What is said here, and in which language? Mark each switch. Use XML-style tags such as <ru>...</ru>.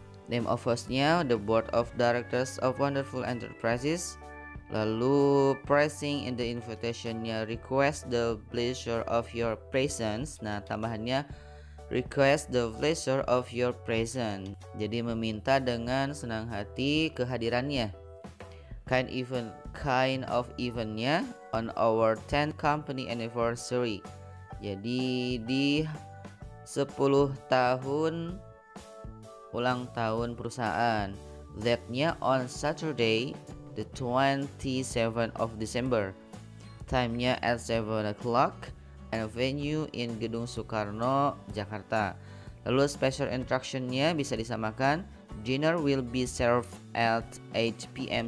<en>Name of host-nya the board of directors of Wonderful Enterprises.</en> <id>Lalu</id> <en>pressing in the invitation-nya request the pleasure of your presence.</en> <id>Nah, tambahannya</id> <en>request the pleasure of your presence.</en> <id>Jadi meminta dengan senang hati kehadirannya.</id> <en>Kind of event-nya on our 10th company anniversary.</en> <id>Jadi di 10 tahun ulang tahun perusahaan.</id> <en>That-nya on Saturday the 27th of December. Time-nya at 7 o'clock and venue in Gedung Soekarno, Jakarta.</en> <id>Lalu</id> <en>special instruction-nya</en> <id>bisa disamakan,</id> <en>dinner will be served at 8 p.m.</en>